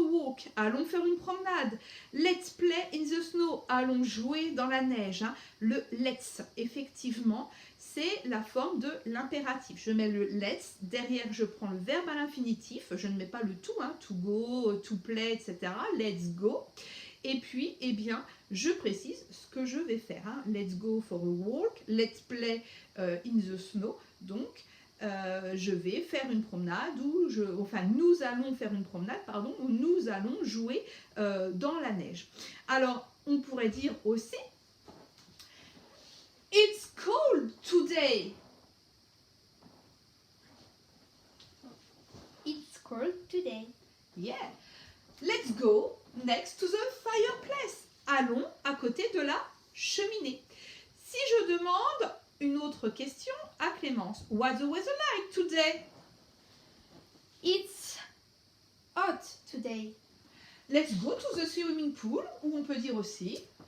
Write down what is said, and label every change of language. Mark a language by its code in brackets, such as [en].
[en] walk, [fr] allons faire une promenade. [en] Let's play in the snow, [fr] allons jouer dans la neige. Hein. Le let's, effectivement, c'est la forme de l'impératif. Je mets le let's, derrière je prends le verbe à l'infinitif, je ne mets pas le to, hein, to go, to play, etc. [en] Let's go. [fr] Et puis, eh bien, je précise ce que je vais faire. Hein. [en] Let's go for a walk, let's play in the snow. [fr] Donc, je vais faire une promenade nous allons faire une promenade, pardon, où nous allons jouer dans la neige. Alors, on pourrait dire aussi [en] It's cold today. It's cold today. Yeah. Let's go next to the fireplace. [fr] Allons à côté de la cheminée. Si je demande une autre question à Clémence, [en] what's the weather like today? It's hot today. Let's go to the swimming pool, [fr] ou on peut dire aussi